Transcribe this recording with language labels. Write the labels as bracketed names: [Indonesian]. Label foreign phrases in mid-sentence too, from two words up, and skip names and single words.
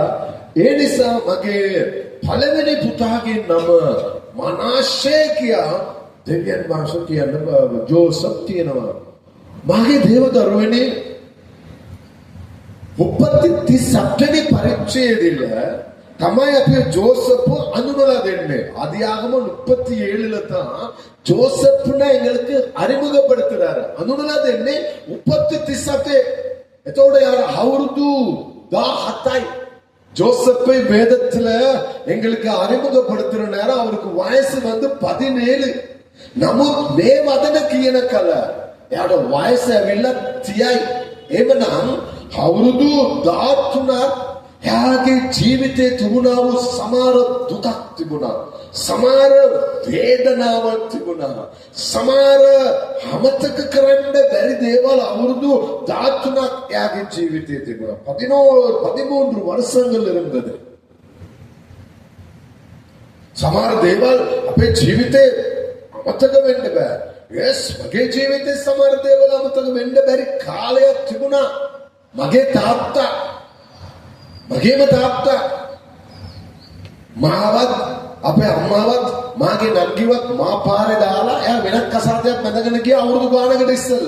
[Sinhala] ඒ නිසා මගේ පළවෙනි පුතාගේ නම මනාෂේ කියා දෙවියන් වහන්සේ කියන ජෝසප් කියනවා. මාගේ දේවදරුවනේ උපත්ති 37 වෙනි පරිච්ඡේදෙල තමයි අපේ ஜோசப் අඳුනලා දෙන්නේ. [Tamil] ஆதியாகம 37ல தான் ஜோசப்னா எங்களுக்கு அறிமுகப்படுத்துறாரு. [Sinhala] අඳුනලා දෙන්නේ උපත්ති 37. එතකොට யார் අවුරුදු 17යි. [Tamil] ஜோசப்பை வேதத்துல எங்களுக்கு அறிமுகப்படுத்துற நேரம் அவருக்கு வயசு 17. [Sinhala] නමුත් මේ වදන කියන කල එයාට වයස ඇවිල්ලා 30යි. එවනම් අවුරුදු 13ක් එයාගේ ජීවිතේ තිබුණා වූ සමහර දුකක් තිබුණා. සමහර වේදනාවක් තිබුණා. සමහර අමතක කරන්න බැරි දේවල් අවුරුදු 13ක් එයාගේ ජීවිතේ තිබුණා. [Tamil] 13 வருஷங்கள் இருந்தது. [Sinhala] සමහර දේවල් අපේ ජීවිතේ අමතක වෙන්න බෑ. yes, මගේ ජීවිතේ සමහර දේවල් අමතක වෙන්න බැරි කාලයක් තිබුණා. මගේ තාත්තා මගේම තාත්තා මාවත් අපේ අම්මාවත් මාගේ නංගිවත් මා පාරේ දාලා එයා වෙනත් කසාදයක් බැඳගෙන ගියා අවුරුදු ගානකට ඉස්සෙල්ලා.